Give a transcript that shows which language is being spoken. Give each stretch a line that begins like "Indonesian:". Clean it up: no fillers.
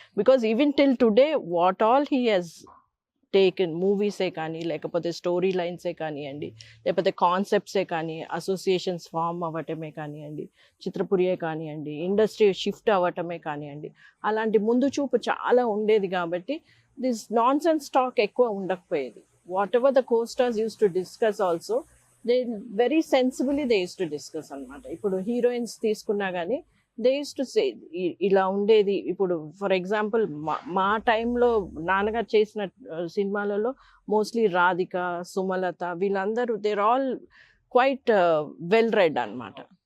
English: because even till today what all he has taken,
Telugu: మూవీసే కానీ, లేకపోతే స్టోరీ లైన్సే కానివ్వండి, లేకపోతే కాన్సెప్ట్సే కానీ, అసోసియేషన్స్ ఫామ్ అవ్వటమే కానివ్వండి, చిత్రపురియే కానివ్వండి, ఇండస్ట్రీ షిఫ్ట్ అవ్వటమే కానివ్వండి, అలాంటి ముందు చూపు చాలా ఉండేది. కాబట్టి
English: this nonsense talk
Telugu: ఎక్కువ ఉండకపోయేది.
English: whatever the co-stars used to discuss also, they very sensibly they used to discuss అనమాట.
Telugu: ఇప్పుడు హీరోయిన్స్ తీసుకున్నా కానీ
English: they use to say
Telugu: ఇలా ఉండేది. ఇప్పుడు ఫర్ ఎగ్జాంపుల్ మా టైంలో నాన్నగారు చేసిన సినిమాలలో మోస్ట్లీ రాధిక, సుమలత వీళ్ళందరూ
English: they're all quite well read
Telugu: అనమాట.